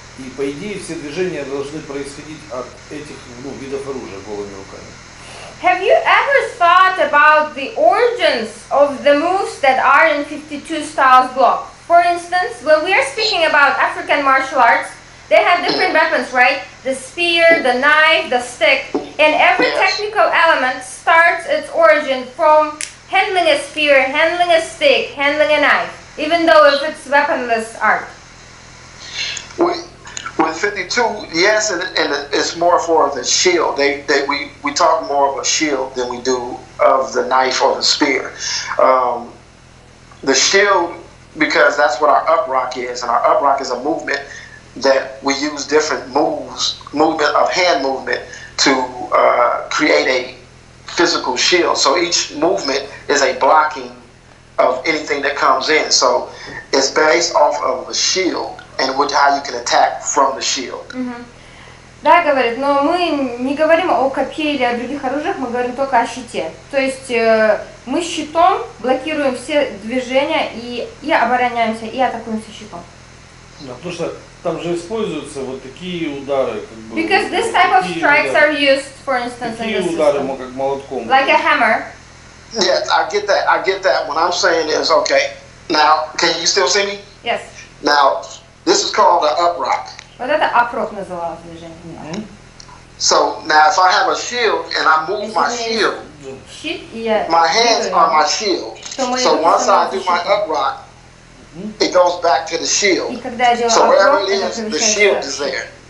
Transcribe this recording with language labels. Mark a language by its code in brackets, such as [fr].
[ru] И по идее все движения должны происходить от этих видов оружия голыми руками. [en] Have you ever thought about the origins of the moves that are in 52 styles block? For instance, when we are speaking about African martial arts, they have different weapons, right? The spear, the knife, the stick, and every technical element starts its origin from handling a spear, handling a stick, handling a knife, even though if it's weaponless art. With 52, yes, and it's more for the shield. We talk more of a shield than we do of the knife or the spear. The shield, because that's what our up rock is, and our up rock is a movement that we use different hand movement to create a physical shield. So each movement is a blocking of anything that comes in. So it's based off of a shield and how you can attack from the shield. [ru] Да, говорит, но мы не говорим о копье или о других оружиях, мы говорим только о щите. То есть мы щитом блокируем все движения и обороняемся, и атакуемся щитом. Да, потому что там же используются вот такие удары, как бы. [en] Because this type of strikes are used, for instance, in this [ru] удары, [en] system. [ru] как молотком. [en] Like a hammer. Yes, I get that. What I'm saying is, okay, now, can you still see me? Yes. Now, this is called an up rock. [ru] Вот это up-rock называлось движение. [en] So now if I have a shield and I move my shield, my hands are my shield. So once I do my up rock, it goes back to the shield. So wherever it is, the shield is there.